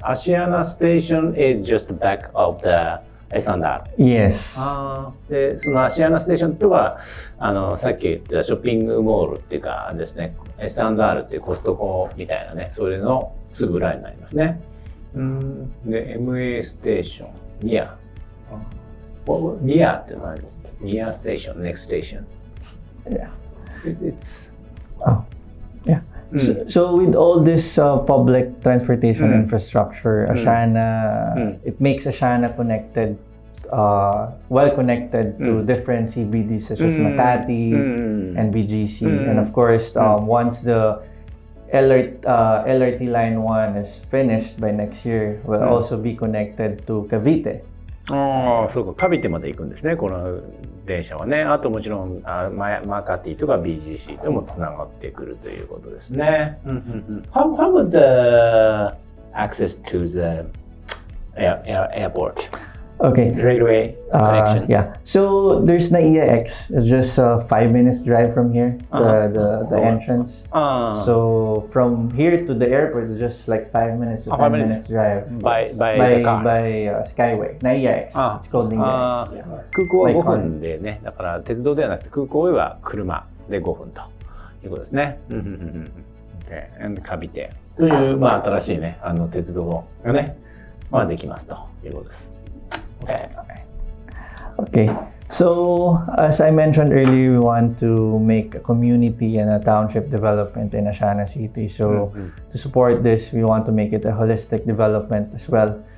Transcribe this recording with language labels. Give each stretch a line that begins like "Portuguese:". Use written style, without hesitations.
English: Asiana station is just back of the S&R. Yes.
Japanese: でそのアシアナステーションとはさっき言ったショッピングモールっていうかですね S&R っていうコストコみたいなねそれのすぐ裏になりますね。
English: で MA ステーションニアニア
Japanese: って何？
English: ニアステーション next station. Yeah. It's Yeah. So with all this public transportation infrastructure, Asiana, it makes Asiana connected, well connected to different CBDs such as Makati and BGC. And of course, once the LRT Line 1 is finished by next year, we'll also be connected to Cavite.
Japanese: そうか、カビテまで行くんですね、この電車はね。あともちろんマカティとか BGC ともつながってくるということですね。
English: How about the access to the airport? Okay. Railway connection? Yeah. So there's NAIAX. It's just a 5 minutes drive from here, the entrance. So from here to the airport is just like 5 minutes to 10 minutes drive. By Skyway. NAIAX. It's called NAIAX. Yeah.
Japanese: 空港は5分でね、だから鉄道ではなくて空港へは車で5分ということですね。
English: Okay.
Japanese: カビテという、新しいね、鉄道がね、できますということです。
English: Okay. So, as I mentioned earlier, we want to make a community and a township development in Asiana City. So, to support this, we want to make it a holistic development as well.